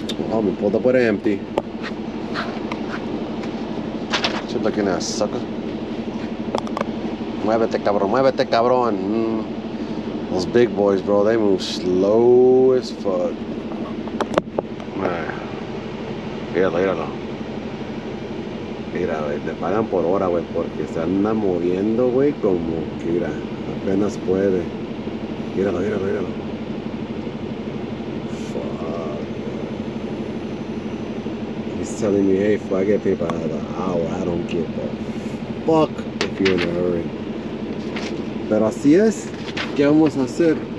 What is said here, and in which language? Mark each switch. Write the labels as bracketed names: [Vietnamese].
[English] Oh, me pulled up with empty. Just looking at a sucker. Muévete, cabrón, muévete, cabrón. Those big boys, bro, they move slow as fuck. [Spanish] Míralo. Mira, güey, te pagan por hora, güey, porque se anda moviendo, güey, como que, mira, apenas puede. Míralo. [English] Fuck. He's telling me, hey, I get paid by the hour. I don't give a fuck if you're in a hurry. [Spanish] Pero así es, ¿qué vamos a hacer?